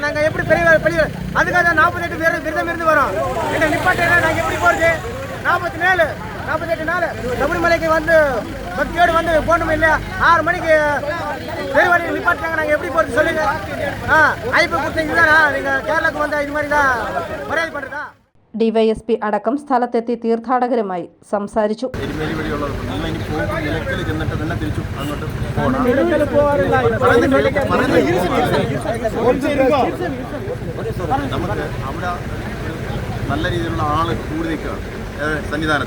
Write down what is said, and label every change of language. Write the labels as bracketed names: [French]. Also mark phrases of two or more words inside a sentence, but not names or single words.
[Tamil] நாங்க எப்படி பெரிய அதுக்காக 48 பேர் விருந்தம் இருந்து வரோம். எங்க நிப்பாட்ட நாங்க எப்படி போறது? 48 நாள் சபரிமலைக்கு வந்து பக்தியோடு வந்து போகணும் இல்லையா? 6 மணிக்கு பெரிய வழியில் நிப்பாட்டாங்க. நாங்க எப்படி போறது சொல்லுங்க. ஐப்பு கொடுத்தீங்கன்னா நீங்க கேரளாக்கு வந்தா இது மாதிரி தான் மரியாதை பண்றதா? [Malayalam] ഡിവൈഎസ്പി അടക്കം സ്ഥലത്തെത്തി തീർത്ഥാടകരുമായി സംസാരിച്ചു. നമുക്ക് അവിടെ നല്ല രീതിയിലുള്ള ആള് കൂടി നിൽക്കുകയാണ് സന്നിധാനത്തിൽ.